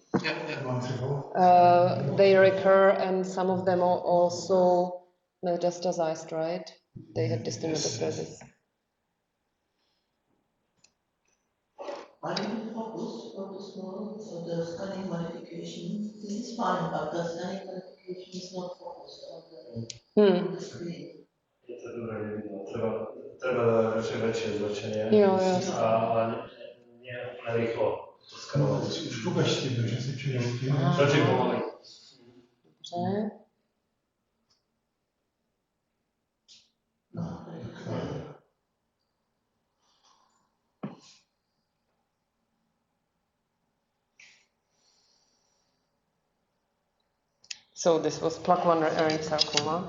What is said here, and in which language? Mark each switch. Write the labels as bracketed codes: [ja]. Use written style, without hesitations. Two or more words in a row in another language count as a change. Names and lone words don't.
[en] They recur, and some of them are also metastasized, right? They have distant metastasis. Are you focused on the small, so the scanning modification? This is fine, but the scanning modification is not focused on the screen. [sk] Je to dobré vidno. Treba radšej väčšie zväčšenie. Jo. Ale nie rýchlo to skanovať. Už ukaž si to, že si čujem. Radšej pomaly. Dobře. [en] So this was PLAC1 rearranged sarcoma.